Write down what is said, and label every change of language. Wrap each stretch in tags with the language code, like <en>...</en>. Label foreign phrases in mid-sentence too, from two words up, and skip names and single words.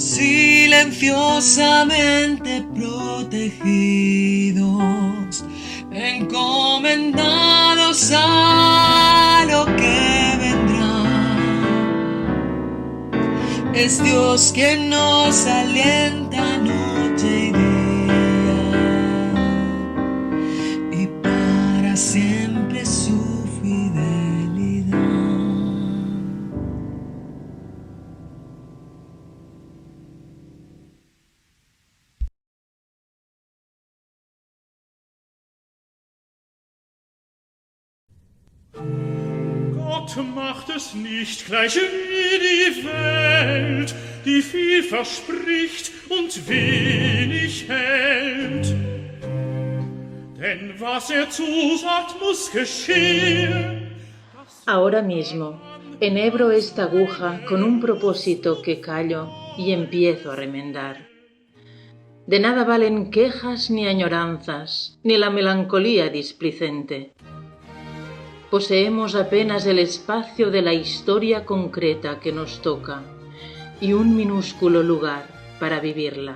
<es>Silenciosamente protegidos, encomendados a lo que vendrá. Es Dios quien nos alienta noche y día, y para siempre su fidelidad.</es> <de>Gott macht es nicht gleich wie die Welt, die viel verspricht und wenig hält. Denn was zusagt, muss geschehen.</de> <es>Ahora mismo, enhebro esta aguja con un propósito que callo y empiezo a remendar. De nada valen quejas ni añoranzas, ni la melancolía displicente. Poseemos apenas el espacio de la historia concreta que nos toca y un minúsculo lugar para vivirla.</es>